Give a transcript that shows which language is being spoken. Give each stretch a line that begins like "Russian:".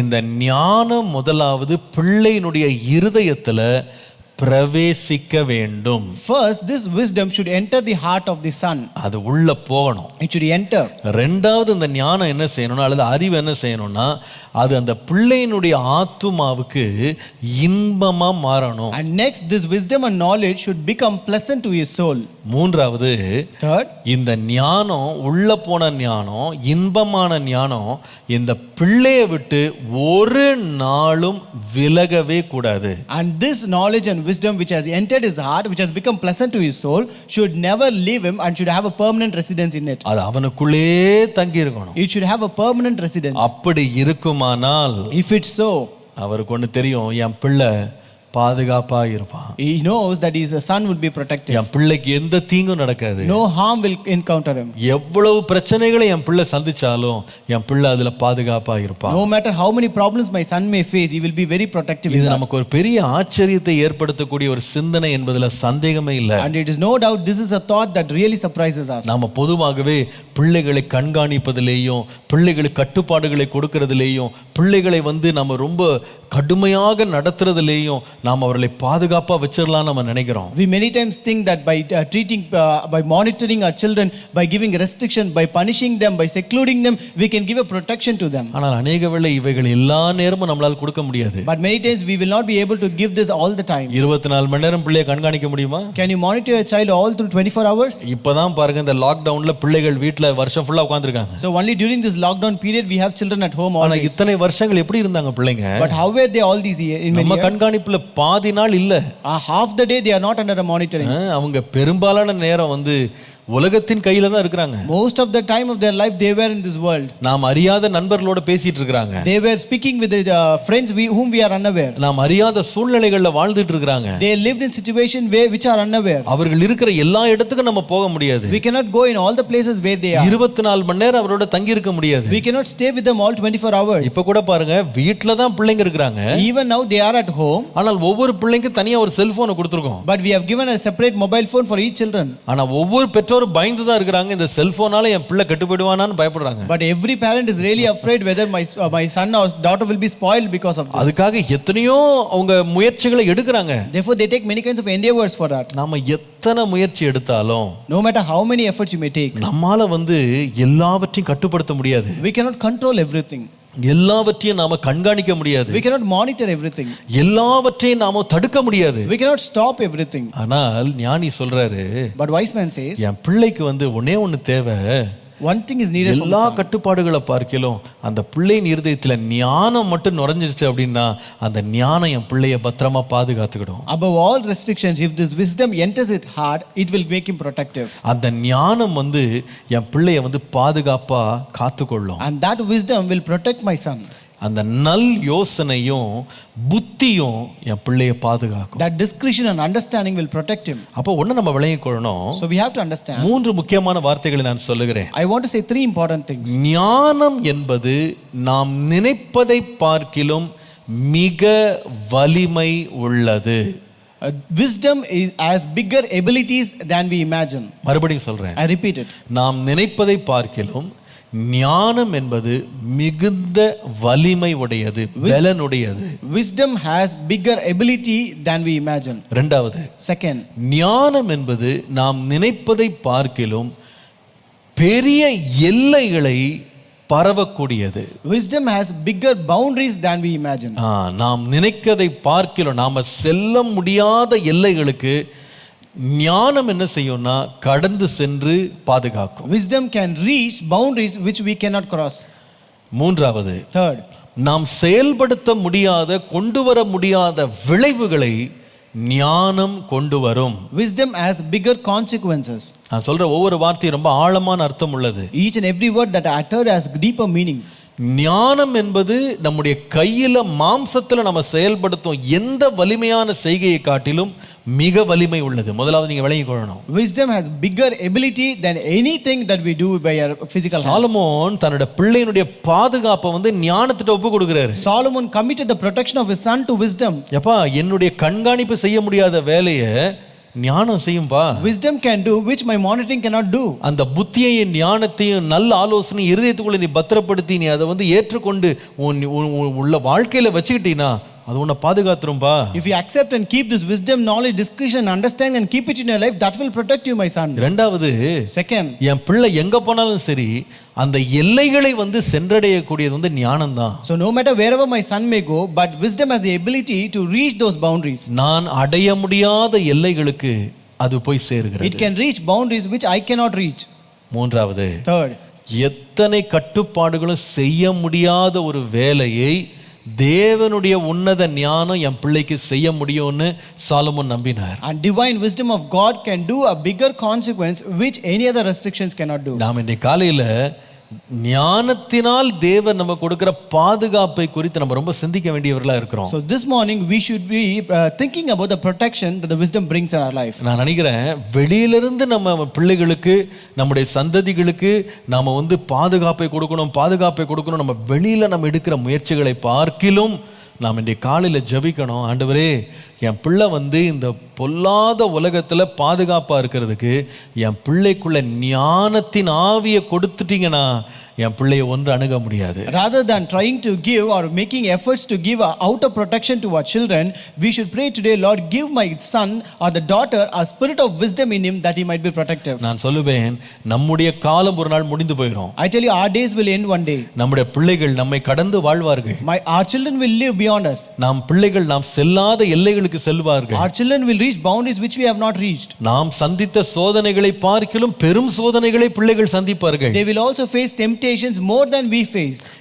Tamil: இந்த ஞானம் முதலாவது பிள்ளையினுடைய இருதயத்துல பிரவேசிக்க வேண்டும்.
English: First this wisdom should enter the heart of the son.
Tamil: அது உள்ள போகணும்.
English: It should enter.
Tamil: ரெண்டாவது இந்த ஞானம் என்ன செய்யணும்னா அல்லது அறிவு என்ன செய்யணும்னா அது அந்த பிள்ளையினுடைய ஆத்துமாவுக்கு இன்பமா மாறணும்.
English: And next this wisdom and knowledge should become pleasant to his soul.
Tamil: மூன்றாவது
English: third
Tamil: இந்த ஞானம் உள்ள போன ஞானம் இன்பமான ஞானம் இந்த பிள்ளையை விட்டு ஒரு நாளும் விலகவே கூடாது.
English: And this knowledge and wisdom which has entered his heart, which has become pleasant to his soul, should never leave him and should have a permanent residence in it.
Tamil: அது அவனுக்குள்ளே தங்கி இருக்கணும்.
English: It should have a permanent residence.
Tamil: அப்படி இருக்குமானால்
English: if it's so
Tamil: அவருக்கு ஒன்று தெரியும், என் பிள்ளை பாதுகாப்பா இருப்பான்,
English: He knows that his son will be protected.
Tamil: என் பிள்ளைக்கு எந்த தீங்கும் நடக்காது.
English: No harm will encounter him.
Tamil: எவ்வளவு பிரச்சனைகளை என் பிள்ளை சந்திச்சாலும் என் பிள்ளை அதுல பாதுகாப்பா இருப்பான்.
English: No matter how many problems my son may face, he will be very protective.
Tamil: இது நமக்கு ஒரு பெரிய ஆச்சரியத்தை ஏற்படுத்தக்கூடிய ஒரு சிந்தனை என்பதுல சந்தேகமே இல்லை.
English: And it is no doubt this is a thought that really surprises us.
Tamil: நாம பொதுவாகவே பிள்ளைகளை கண்காணிப்பதிலேயும் பிள்ளைகளுக்கு கட்டுப்பாடுகளை கொடுக்கறதிலேயும் பிள்ளைகளை நம்ம ரொம்ப கடுமையாக நடத்துறதிலேயும் நாம் அவர்களை பாதுகாப்பா வச்சிடலாம் நம்ம நினைக்கிறோம்.
English: We many times think that by monitoring our children, by giving restriction, by punishing them, by secluding them, we can give a protection to them.
Tamil: ஆனால் அநேக வேளை இவைகள் எல்லா நேரமும் நம்மளால கொடுக்க முடியாது.
English: But many times we will not be able to give this all the time.
Tamil: 24 மணி நேரம் பிள்ளையை கண்காணிக்க முடியுமா?
English: Can you monitor a child all through 24 hours?
Tamil: இப்பதான் பாருங்க, இந்த லாக்டவுன்ல பிள்ளைகள் வீட்ல வருஷம் ஃபுல்லா உட்கார்ந்திருக்காங்க.
English: So only during this lockdown period we have children at home
Tamil: ஆனா
English: always.
Tamil: இத்தனை வருஷங்கள் எப்படி இருந்தாங்க பிள்ளைங்க?
English: But how were they all these years? In many
Tamil: நம்ம
English: years?
Tamil: கண்காணிப்புல பாதி நாள் இல்ல.
English: Half the day they are not under a monitoring.
Tamil: அவங்க பெரும்பாலான நேரம் உலகத்தின் கையில தான் இருக்கிறாங்க.
English: Most of the time of their life they were in this world.
Tamil: நாம் அறியாத நண்பர்களோட பேசிட்டு இருக்காங்க.
English: They were speaking with the friends whom we are unaware.
Tamil: நாம் அறியாத சூழ்நிலைகள்ல வாழ்ந்துட்டு இருக்காங்க.
English: They lived in situation which are unaware.
Tamil: அவர்கள் இருக்கிற எல்லா இடத்துக்கும் நம்ம போக முடியாது.
English: We cannot go in all the places where they are.
Tamil: 24 மணி நேரம் அவரோட தங்கி இருக்க முடியாது.
English: We cannot stay with them all 24 hours.
Tamil: இப்ப கூட பாருங்க, வீட்ல தான் பிள்ளைங்க இருக்காங்க.
English: Even now they are at home.
Tamil: ஆனால் ஒவ்வொரு பிள்ளைக்கும் தனியா ஒரு செல்போனை கொடுத்திருக்கோம்.
English: But we have given a separate mobile phone for each children.
Tamil: ஆனா ஒவ்வொரு பெற்றோரும் பயந்து தான் இருக்காங்க, இந்த செல்போனால என் பிள்ளை கெட்டு போய்டுவானான்னு பயப்படுறாங்க.
English: But every parent is really afraid whether my son or daughter will be spoiled because of this.
Tamil: அதுக்காக எத்தனையோ அவங்க முயற்சிகளை எடுக்கறாங்க.
English: Therefore they take many kinds of endeavors for that.
Tamil: நாம எத்தனை முயற்சி எடுத்தாலும்,
English: no matter how many efforts you may take,
Tamil: நம்மால எல்லாவற்றையும் கட்டுப்படுத்த முடியாது.
English: we cannot control everything.
Tamil: எல்லாவற்றையும் நாம கண்காணிக்க முடியாது.
English: We cannot monitor everything.
Tamil: எல்லாவற்றையும் நாம தடுக்க முடியாது.
English: We cannot stop everything.
Tamil: ஆனால் ஞானி சொல்றாரு,
English: But wise man says,
Tamil: என் பிள்ளைக்கு ஒண்ணே ஒண்ணு தேவை.
English: one thing is needed.
Tamil: எல்லா கட்டுப்பாடுகளை பார்க்கலாம், அந்த பிள்ளையின் இருதயத்துல ஞானம் மட்டும் நுழைஞ்சிருச்சு அப்படின்னா அந்த ஞானம் என் பிள்ளைய பத்திரமா பாதுகாத்துக்கிடும்.
English: Above all restrictions, if this wisdom enters it hard, it will make him protective.
Tamil: அந்த ஞானம் என் பிள்ளைய பாதுகாப்பா காத்துக்கொள்ளும்.
English: And that wisdom will protect my son.
Tamil: அந்த நல் யோசனையும் புத்தியும் என் பிள்ளைய பாதுகாக்கும்.
English: That discretion and understanding will protect him.
Tamil: அப்போ ஒண்ணு நம்ம விளங்கிக் கொள்ளணும்.
English: So we have to understand.
Tamil: 3 முக்கியமான வார்த்தைகளை நான் சொல்லுகிறேன்.
English: I want to say 3 important things.
Tamil: ஞானம் என்பது நாம் நினைப்பதை பார்க்கிலும் மிக வலிமை உள்ளது.
English: Wisdom has bigger abilities than we imagine.
Tamil: மறுபடியும் சொல்றேன்.
English: I repeat it.
Tamil: நாம் நினைப்பதை பார்க்கிலும் ஞானம் என்பது மிகுந்த வலிமை உடையது, பலனுடையது.
English: Wisdom has bigger ability than we imagine.
Tamil: இரண்டாவது,
English: Second,
Tamil: ஞானம் என்பது நாம் நினைப்பதை பார்க்கிலும் பெரிய எல்லைகளை பரவக்கூடியது.
English: Wisdom has bigger boundaries than we imagine.
Tamil: நாம் நினைக்கதை பார்க்கிலும் நாம செல்ல முடியாத எல்லைகளுக்கு ஞானம் என்ன செய்யும்னா கடந்து சென்று பாதுகாக்கும்.
English: Wisdom can reach boundaries which we cannot cross.
Tamil: மூன்றாவது,
English: Third,
Tamil: நாம் செயல்படுத்த முடியாத, கொண்டு வர முடியாத விளைவுகளை ஞானம் கொண்டு வரும்.
English: Wisdom has bigger consequences.
Tamil: நான் சொல்ற ஒவ்வொரு வார்த்தையும் ரொம்ப ஆழமான அர்த்தம் உள்ளது.
English: Each and every word that I uttered has deeper meaning.
Tamil: ஞானம் என்பது நம்முடைய கையில மாம்சத்துல நம்ம செயல்படுத்தும் எந்த வலிமையான செய்கையை காட்டிலும் மிக வலிமை உள்ளது. முதலாவது நீங்க விளங்கிக் கொள்ளணும்.
English: Wisdom has bigger ability than anything that we do by our physical hand.
Tamil: Solomon தன்னுடைய பிள்ளையினுடைய பாதுகாப்பை ஞானத்திட்ட ஒப்பு கொடுக்கிறாரு.
English: Solomon committed the protection of his son to wisdom.
Tamil: எப்பா, என்னுடைய கண்காணிப்பு செய்ய முடியாத வேலையை ஞானம் செய்யும்பா.
English: Wisdom can do which my monitoring cannot do.
Tamil: அந்த புத்தியையும் ஞானத்தையும் நல்ல ஆலோசனை இருதயத்துக்குள்ள நீ பத்திரப்படுத்தி நீ அதை ஏற்றுக்கொண்டு உள்ள வாழ்க்கையில வச்சுக்கிட்டீங்கன்னா அது உன்னை பாதுகாத்துரும்பா.
English: If you accept and keep this wisdom, knowledge, discretion, understanding and keep it in your life, that will protect you, my son.
Tamil: இரண்டாவது,
English: Second,
Tamil: என் பிள்ளை எங்க போனாலும் சரி அந்த எல்லைகளை சென்றடையக்கூடியது ஞானம் தான்.
English: So no matter wherever my son may go, but wisdom has the ability to reach those boundaries.
Tamil: நான் அடைய முடியாத எல்லைகளுக்கு அது போய் சேருகிறது.
English: It can reach boundaries which I cannot reach.
Tamil: மூன்றாவது,
English: Third,
Tamil: எத்தனை கட்டுப்பாடுகளும் செய்ய முடியாத ஒரு வேலையை தேவனுடைய உன்னத ஞானம் என் பிள்ளைக்கு செய்ய முடியும்னு சாலமோன் நம்பினார்.
English: and divine wisdom of God can do a bigger consequence which any other restrictions cannot do.
Tamil: நாம் இன்னைக்கு காலையில ஞானத்தினால் தேவன் நம்ம கொடுக்கிற பாதுகாப்பை குறித்து நம்ம ரொம்ப சிந்திக்க வேண்டியவர்களா இருக்கிறோம்.
English: So this morning we should be thinking about the protection that the wisdom brings in our life.
Tamil: நான் நினைக்கிறேன் வெளியிலிருந்து நம்ம பிள்ளைகளுக்கு நம்முடைய சந்ததிகளுக்கு நாம பாதுகாப்பை கொடுக்கணும் நம்ம வெளியில நம்ம எடுக்கிற முயற்சிகளை பார்க்கிலும் நாம் இன்றைய காலையில் ஜெபிக்கணும். ஆண்டவரே, என் பிள்ளை இந்த பொல்லாத உலகத்தில் பாதுகாப்பாக இருக்கிறதுக்கு என் பிள்ளைக்குள்ள ஞானத்தின் ஆவியை கொடுத்துட்டீங்கன்னா என் பிள்ளையை ஒன்று அணுக முடியாது.
English: Rather than trying to give or making efforts to give outer protection to our children, we should pray today, Lord, give my son or the daughter a spirit of wisdom in him that he might be protective.
Tamil: நான் சொல்லுவேன், நம்முடைய காலம் ஒரு நாள் முடிந்து போயிடும்.
English: I tell you, our days will end one day.
Tamil: நம்முடைய பிள்ளைகள் நம்மை கடந்து வாழ்வார்கள்.
English: Our children will live beyond us.
Tamil: நாம் பிள்ளைகள் நாம் செல்லாத எல்லைகளுக்கு செல்வார்கள்.
English: Our children will reach boundaries which we have not reached.
Tamil: நாம் சந்தித்த சோதனைகளை பார்க்கிலும் பெரும் சோதனைகளை பிள்ளைகள் சந்திப்பார்கள்.
English: They will also face temptations more than we faced.